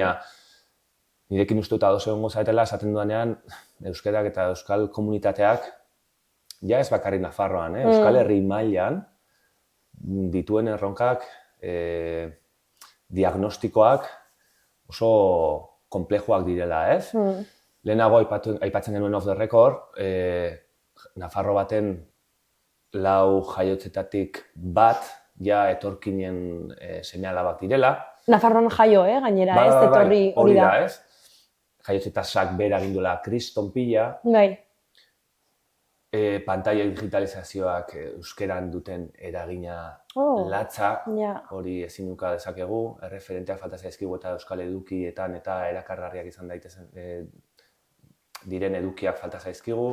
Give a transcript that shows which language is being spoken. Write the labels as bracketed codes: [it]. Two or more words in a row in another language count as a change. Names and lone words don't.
[eu] Baina nirekin uste dut ados egongo zaretela esaten dudanean euskarak eta euskal komunitateak ja ez bakarrik Nafarroan, Euskal Herri mailan dituen erronkak, diagnostikoak oso konplexuak direla, ez? Lehenago aipatzen genuen [en] off the record, [eu] Nafarro baten 4 jaiotzetatik bat ja etorkinen seme-alabak direla. Nafarroan jaio, gainera, ez, etorri hori da. Ez? Jaiotze-tasak bera egin duela kriston pila. Bai. Pantaila digitalizazioak euskeran duten eragina latza, hori ezin uka dezakegu, erreferenteak falta zaizkigu eta euskal edukietan eta erakargarriak izan daitezen diren edukiak falta zaizkigu.